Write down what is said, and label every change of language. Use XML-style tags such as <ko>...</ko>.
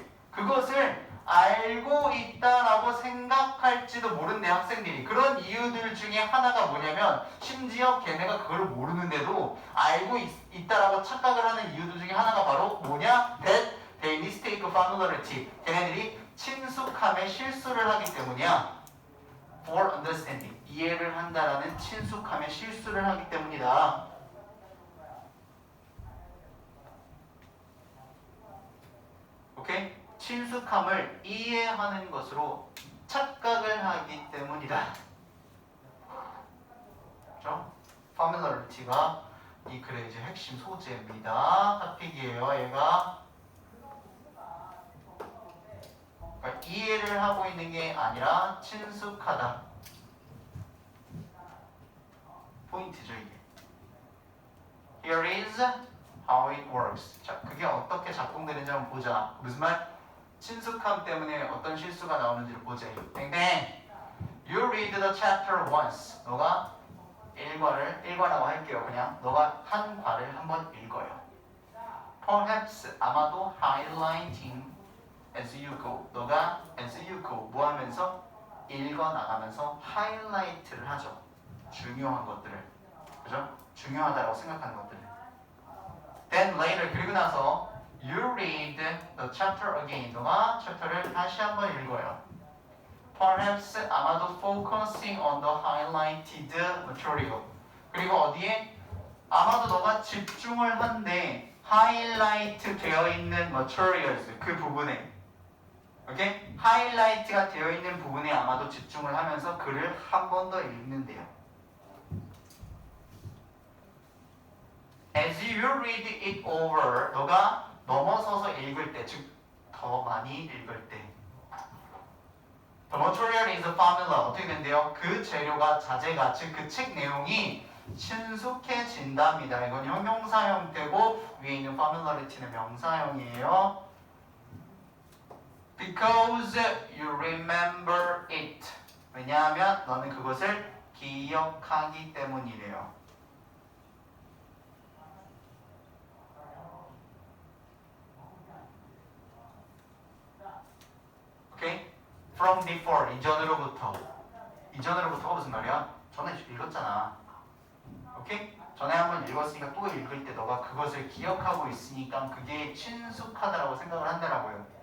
<ko>그것을 알고 있다라고 생각할지도 모른대 학생들이. 그런 이유들 중에 하나가 뭐냐면 심지어 걔네가 그걸 모르는데도 알고 있다라고 착각을 하는 이유들 중에 하나가 바로 뭐냐?</ko> <en>That they mistake familiarity.</en> <ko>걔네들이 친숙함에 실수를 하기 때문이야.</ko> <en>For understanding.</en> <ko>이해를 한다라는 친숙함에 실수를 하기 때문이다. 오케이? 친숙함을 이해하는 것으로 착각을 하기 때문이다. 그렇죠? familiarity가 이 글의 이제 핵심 소재입니다. 탑픽이에요, 얘가. 그러니까 이해를 하고 있는 게 아니라 친숙하다. 포인트죠, 이게.</ko> <en>Here is how it works.</en> <ko>자, 그게 어떻게 작동되는지 한번 보자. 무슨 말? 친숙함 때문에 어떤 실수가 나오는지를 보자. 땡땡.</ko> <en>You read the chapter once.</en> <ko>너가 일과라고 할게요. 그냥 너가 한 과를 한번 읽어요.</ko> <en>Perhaps 아마도 highlighting as you go.</en> <ko>너가</ko> <en>as you go</en> <ko>뭐 하면서 읽어 나가면서 하이라이트를 하죠. 중요한 것들을. 그죠? 중요하다고 생각하는 것들을.</ko> <en>Then later</en> <ko>그리고 나서</ko> <en>you read the chapter again.</en> <ko>너가 챕터를 다시 한번 읽어요.</ko> <en>Perhaps 아마도 focusing on the highlighted material.</en> <ko>그리고 어디에? 아마도 너가 집중을 한데 하이라이트 되어 있는 materials 그 부분에. 오케이? 하이라이트가 되어 있는 부분에 아마도 집중을 하면서 글을 한 번 더 읽는데요.</ko> <en>As you read it over,</en> <ko>너가 넘어서서 읽을 때, 즉 더 많이 읽을 때,</ko> <en>the material is familiar.</en> <ko>어떻게 된대요? 그 재료가 자재가, 즉 그 책 내용이 친숙해진답니다. 이건 형용사 형태고 위에 있는 familiarity는 명사형이에요.</ko> <en>Because you remember it.</en> <ko>왜냐하면 너는 그것을 기억하기 때문이래요. 오케이?</ko> <en>From before, 이전으로부터.</en> <ko>이전으로부터가 무슨 말이야? 전에 읽었잖아. 오케이? 전에 한번 읽었으니까 또 읽을 때 너가 그것을 기억하고 있으니까 그게 친숙하다라고 생각을 한다라고요.</ko>